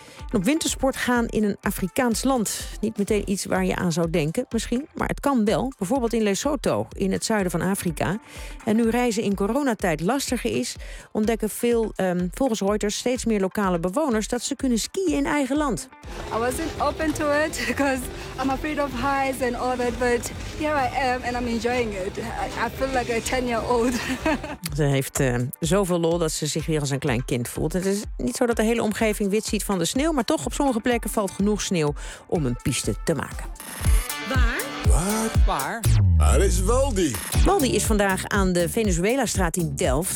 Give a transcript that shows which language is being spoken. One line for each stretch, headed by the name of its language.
Dutch: En op wintersport gaan in een Afrikaans land. Niet meteen iets waar je aan zou denken, misschien. Maar het kan wel. Bijvoorbeeld in Lesotho, in het zuiden van Afrika. En nu reizen in coronatijd lastiger is, ontdekken veel, volgens Reuters, steeds meer lokale bewoners dat ze kunnen skiën in eigen land.
English: I wasn't open to it, because I'm afraid of heights and all that. But here I am and I'm enjoying it. I feel like a 10-year-old.
Dutch: Ze heeft zoveel lol dat ze zich weer als een klein kind voelt. Het is niet zo dat de hele omgeving wit ziet van de sneeuw. Maar toch, op sommige plekken valt genoeg sneeuw om een piste te maken. Waar? Waar is Waldi? Waldi is vandaag aan de Venezuela-straat in Delft.